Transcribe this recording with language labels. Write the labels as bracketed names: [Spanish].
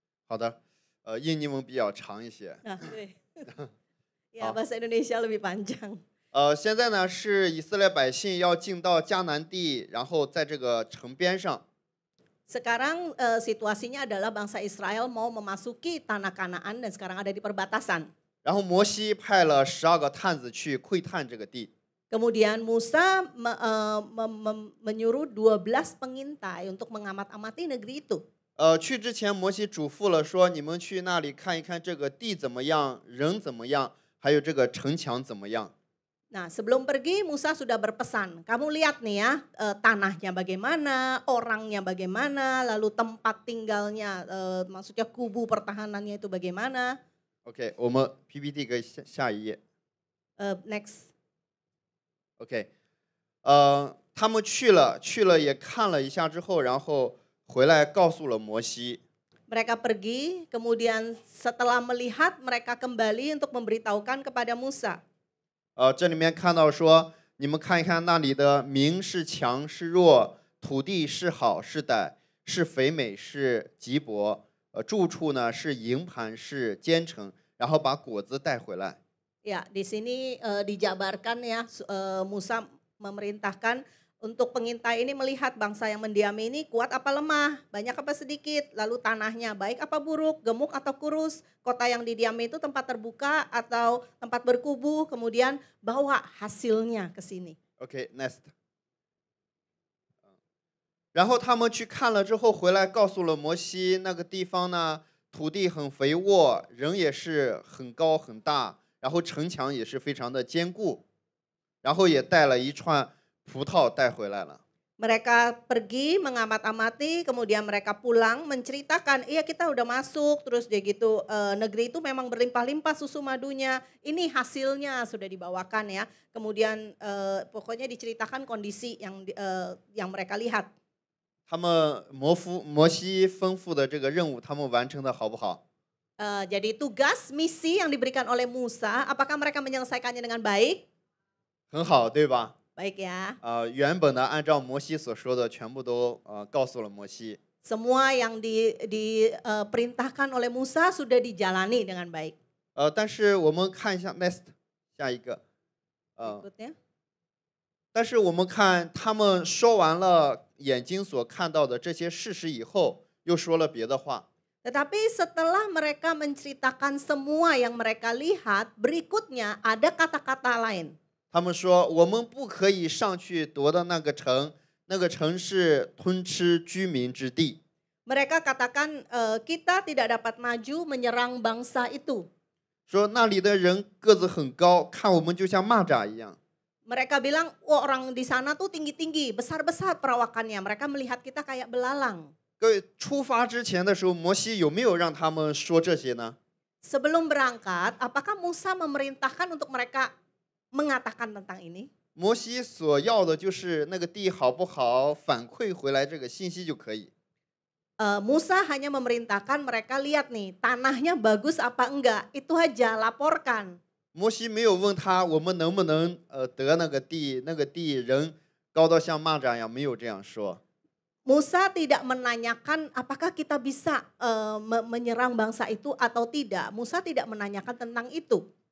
[Chinese] 好的，印尼文比较长一些。 [Indonesian] Nah, ya, bahasa Indonesia lebih panjang. [Chinese] 现在呢是以色列百姓要进到迦南地，然后在这个城边上。 [Indonesian] Sekarang situasinya adalah bangsa Israel mau memasuki tanah Kanaan dan sekarang ada di perbatasan. [Chinese] 然后摩西派了12个探子去窥探这个地。 [Indonesian] Kemudian Musa menyuruh 12 pengintai untuk mengamat-amati negeri itu. [Chinese] 去之前摩西嘱咐了说，你们去那里看一看这个地怎么样，人怎么样，还有这个城墙怎么样。 [Indonesian] Nah, sebelum pergi Musa sudah berpesan, kamu lihat nih ya, tanahnya bagaimana, orangnya bagaimana, lalu tempat tinggalnya, maksudnya kubu pertahanannya itu bagaimana. [Chinese] OK， 我们 PPT 可以下一页。 [English] Next。 [Chinese] OK， 他们去了也看了一下之后，然后回来告诉了摩西。 [Indonesian] Mereka pergi, kemudian setelah melihat mereka kembali untuk memberitahukan kepada Musa. [Chinese] 这里面看到说，你们看一看那里的民是强是弱，土地是好是歹，是肥美是瘠薄，住处呢是营盘是坚城，然后把果子带回来。 [Indonesian] Ya, di sini dijabarkan ya, Musa memerintahkan untuk pengintai ini melihat bangsa yang mendiami ini kuat apa lemah, banyak apa sedikit, lalu tanahnya baik apa buruk, gemuk atau kurus, kota yang didiami itu tempat terbuka atau tempat berkubu, kemudian bawa hasilnya ke sini. [English] OK, next. [Chinese] 然后他们去看了之后回来告诉了摩西，那个地方呢，土地很肥沃，人也是很高很大。然后城墙也是非常的坚固，然后也带了一串葡萄带回来了。 [Indonesian] Mereka pergi mengamat-amati, kemudian mereka pulang menceritakan, iya kita udah masuk, terus dia gitu, negeri itu memang berlimpah-limpah susu madunya, ini hasilnya sudah dibawakan ya. Kemudian pokoknya diceritakan kondisi yang mereka lihat. [Chinese] 他们摩西吩咐的这个任务，他们完成的好不好？ [Indonesian] Jadi tugas, misi yang diberikan oleh Musa, apakah mereka menyelesaikannya dengan baik? [Chinese] 很好，对吧？ [Indonesian] Baik ya. [Chinese] 原本的按照摩西所说的，全部都告诉了摩西。 [Indonesian] Semua yang diperintahkan oleh Musa sudah dijalani dengan baik. [Chinese] 但是我们看一下 next 下一个。 [Indonesian] Berikutnya. [Chinese] 但是我们看他们说完了眼睛所看到的这些事实以后，又说了别的话。 [Indonesian] Tetapi setelah mereka menceritakan semua yang mereka lihat, berikutnya ada kata-kata lain. [Chinese] 他们说，我们不可以上去夺的那个城，那个城是吞吃居民之地。 [Indonesian] Mereka katakan kita tidak dapat maju menyerang bangsa itu. [Chinese] 说那里的人个子很高，看我们就像蚂蚱一样。 [Indonesian] Mereka bilang, oh, orang di sana tuh tinggi-tinggi, besar-besar perawakannya. Mereka melihat kita kayak belalang. [Chinese] 各位，出发之前的时候，摩西有没有让他们说这些呢？ [Indonesian] Sebelum berangkat, apakah Musa memerintahkan untuk mereka mengatakan tentang ini? [Chinese] 摩西所要的就是那个地好不好，反馈回来这个信息就可以。 [Indonesian] Musa hanya memerintahkan mereka lihat nih tanahnya bagus apa enggak, itu aja laporkan. [Chinese] 摩西没有问他我们能不能得那个地，那个地人高到像蚂蚱一样，没有这样说。 [Indonesian] Musa tidak menanyakan apakah kita bisa menyerang bangsa itu atau tidak. Musa tidak menanyakan tentang itu.